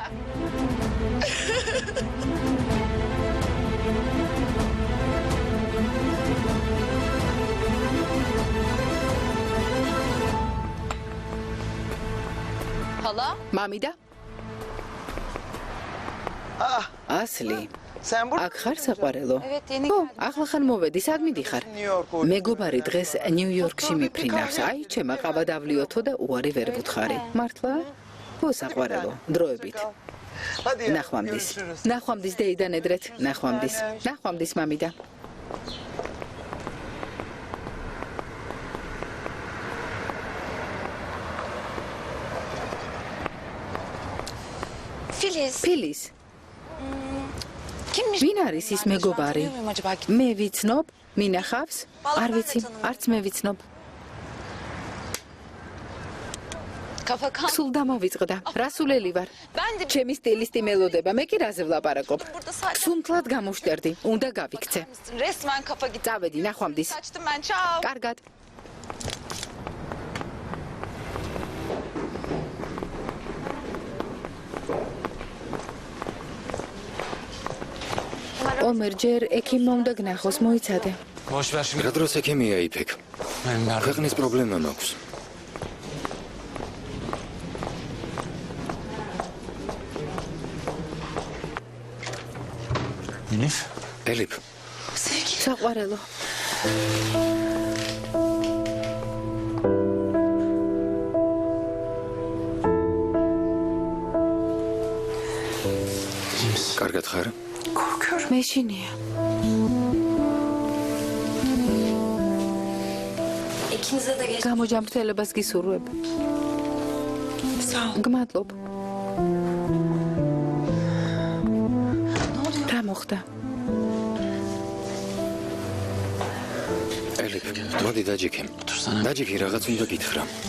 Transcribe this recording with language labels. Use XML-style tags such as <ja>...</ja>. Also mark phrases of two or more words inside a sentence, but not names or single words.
<tr>Hala?</tr> <ka>მამიდა? ასლი.</ka> <tr>Sen burada</tr> <ka>აქ ხარ საყვარელო?</ka> <tr>Evet, yeni</tr> <ka>ო, ახლა ხან მოვედი, სად მიდიხარ? New-York მეგობარი დღეს ნიუ-იორკში მიფრინავს. აი, ჩემა ყავა დავლიოთო და უარი ვერ ვუთხარი. მართლა? ო, საყვარელო, დროებით.</ka> <tr>Hadi ya,</tr> <ka>ნახვამდის.</ka> <tr>görüşürüz.</tr> <ka>ნახვამდის დეიდან ედრეთ. ნახვამდის. ნახვამდის მამიდა. Filiz. ფილის,</ka> <tr>Kimmiş?</tr> <ka>ვინ არის ის მეგობარი?</ka> <tr>Tanıyor muyum acaba?</tr> <ka>მე ვიცნობ, მინახავს? არ ვიცი, არც მე ვიცნობ.</ka> <tr>Kafa kan.</tr> <ka>სულ დამოვიწყდა. რასულელი ვარ?</ka> <tr>Ben de</tr> <ka>ჩემი სტილისტი მელოდება, მე კი რაზე ვლაპარაკობ?</ka> <tr>burada sadece</tr> <ka>სუნთლად გამოვშტერდი, უნდა გავიქცე.</ka> <tr>resmen kafa gitti.</tr> <ka>წავედი, ნახვამდის.</ka> <tr>Kaçtım ben. Ciao.</tr> <ka>კარგად. ომერ ჯერ ექიმმა უნდა გნახოს, მოიცადე.</ka> <tr>Boş ver şimdi.</tr> <ka>რა დროს ექიმია იფეკ?</ka> <tr>Benim derdim.</tr> <ka>ქვეყნის პრობლემა მაქვს. Elif. ელიფ, საყვარელო. კარგად ხარ? მეშინია.</ka> <tr>İkinize de geç.</tr> <ka>გამოჯამრთელებას გისურვებ. გმადლობ. რა მოხდა? ელიფ, მოდი დაჯიქე.</ka> <tr>Otursana.</tr> <ka>დაჯიქი, რაღაც უნდა გითხრა.</ka>